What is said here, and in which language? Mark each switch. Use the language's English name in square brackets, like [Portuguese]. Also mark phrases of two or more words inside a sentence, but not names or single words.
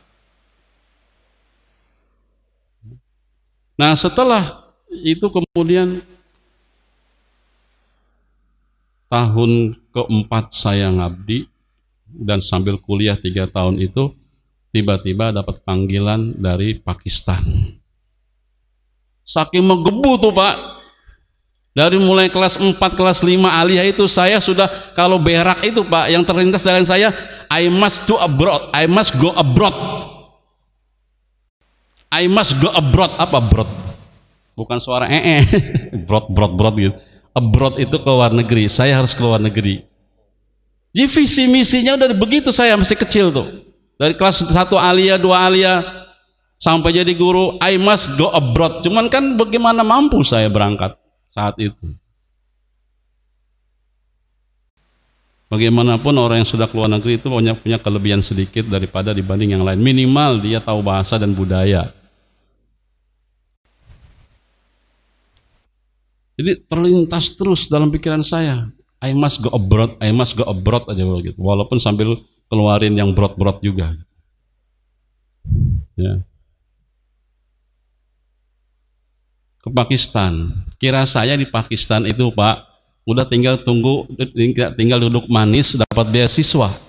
[Indonesian] Nah setelah itu kemudian tahun keempat saya ngabdi dan sambil kuliah 3 tahun itu, tiba-tiba dapat panggilan dari Pakistan. Saking menggebu tuh Pak, dari mulai kelas 4, kelas 5 aliyah itu saya sudah, kalau berak itu Pak, yang terlintas dalam saya, [English] I must go abroad, I must go abroad, I must go abroad. Apa abroad? [Indonesian] Bukan suara brod gitu. Abroad itu ke luar negeri, saya harus ke luar negeri. Jadi visi misinya udah begitu, saya masih kecil tuh. Dari kelas 1 aliyah, 2 aliyah, sampai jadi guru, [English] I must go abroad. [Indonesian] Cuman kan bagaimana mampu saya berangkat saat itu. Bagaimanapun orang yang sudah keluar negeri itu punya kelebihan sedikit daripada dibanding yang lain. Minimal dia tahu bahasa dan budaya. Jadi terlintas terus dalam pikiran saya, [English] I must go abroad, I must go abroad [Indonesian] aja begitu. Walaupun sambil keluarin yang brot-brot juga. Ya. Ke Pakistan. Kira saya di Pakistan itu Pak, udah tinggal duduk manis dapat beasiswa.